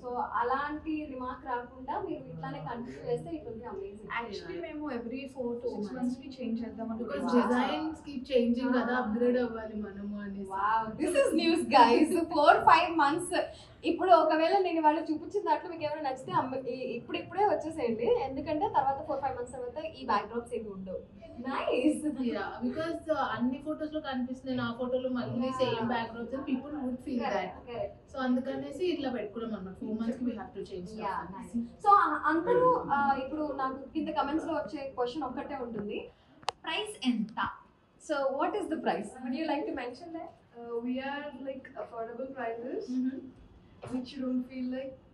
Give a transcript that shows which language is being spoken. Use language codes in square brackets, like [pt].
[te] So అలాంటి remark రాకుండా మీరు ఇట్లానే కంటిన్యూ చేస్తే [en] It will be amazing. Actually [te] మేము [en] every 4 to 6 months కి change చేద్దాం Because designs keep changing [te] కదా, [en] upgrade [te] అవ్వాలి మనము అనేసి. [en] Wow, this is news guys. 4-5 months. [te] ఇప్పుడు ఒకవేళ నేను వాళ్ళు చూపించిన దాంట్లో మీకు ఏమైనా నచ్చితే ఇప్పుడే వచ్చేసేయండి, ఎందుకంటే తర్వాత 4-5 months తర్వాత ఈ బ్యాక్ డ్రాప్స్ ఏమి ఉండవు. [en] Nice. Yeah, because [te] అన్ని ఫోటోస్ లో కనిపిస్తుంది, నా ఫోటోలో మళ్ళీ [en] Same backdrops and people would feel that. [te] So అందుకనేసి ఇట్లా పెట్టుకోవడం అన్నమాట. [en] 4 months [te] కి [en] we have to change. [te] So అందరూ ఇప్పుడు నాకు కింద కమెంట్స్ లో వచ్చే క్వశ్చన్ ఒక్కటే ఉంటుంది, ప్రైస్ ఎంత? [en] So what is the price? Would you like to mention that? we are like affordable prices which you don't feel like